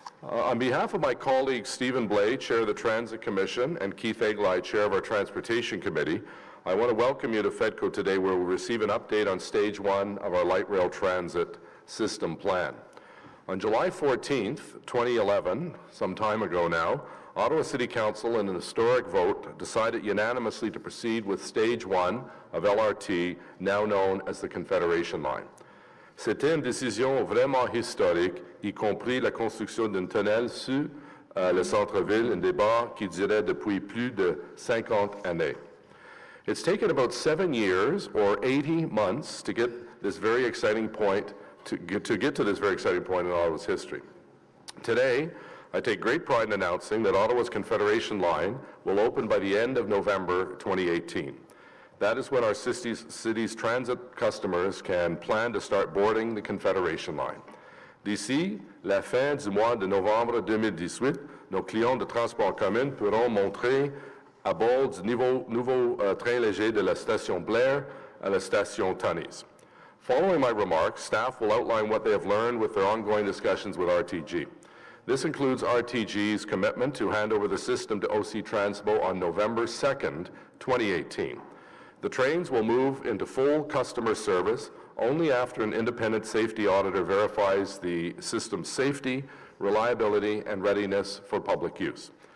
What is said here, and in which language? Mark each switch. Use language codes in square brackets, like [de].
[en] On behalf of my colleague Stephen Blais, Chair of the Transit Commission, and Keith Eglai, Chair of our Transportation Committee, I want to welcome you to FEDCO today, where we'll receive an update on Stage 1 of our light rail transit system plan. On July 14th, 2011, some time ago now, Ottawa City Council, in an historic vote, decided unanimously to proceed with Stage 1 of LRT, now known as the Confederation Line. [fr] C'était une décision vraiment historique, y compris la construction d'un tunnel sur le centre-ville, un débat qui durait depuis plus de 50 années. [en] It's taken about 7 years or 80 months to get this very exciting point, to get to this very exciting point in Ottawa's history. Today, I take great pride in announcing that Ottawa's Confederation Line will open by the end of November 2018. That is when our city's transit customers can plan to start boarding the Confederation Line. [fr] D'ici la fin du mois de novembre 2018, nos clients de transport commun pourront monter à bord du nouveau train léger de la station Blair à la station Tunney's. [en] Following my remarks, staff will outline what they have learned with their ongoing discussions with RTG. This includes RTG's commitment to hand over the system to OC Transpo on November 2nd, 2018. The trains will move into full customer service only after an independent safety auditor verifies the system's safety, reliability, and readiness for public use.